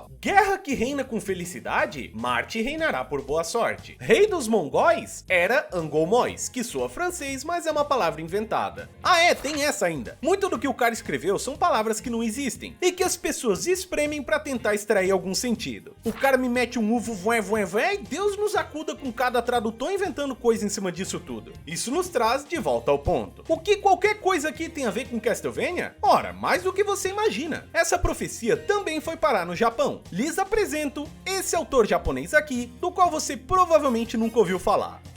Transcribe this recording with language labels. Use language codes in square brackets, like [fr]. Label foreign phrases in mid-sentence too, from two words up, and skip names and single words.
[pt] Guerra que reina com felicidade, Marte reinará por boa sorte. Rei dos mongóis era Angolmois, que soa francês, mas é uma palavra inventada. Ah é, tem essa ainda. Muito do que o cara escreveu são palavras que não existem, e que as pessoas espremem para tentar extrair algum sentido. O cara me mete um uvo voé voé voé e Deus nos acuda com cada tradutor inventando coisa em cima disso tudo. Isso nos traz de volta ao ponto. O que qualquer coisa aqui tem a ver com Castlevania? Ora, mais do que você imagina. Essa profecia também foi parar no Japão. Lhes apresento esse autor japonês aqui, do qual você provavelmente nunca ouviu falar.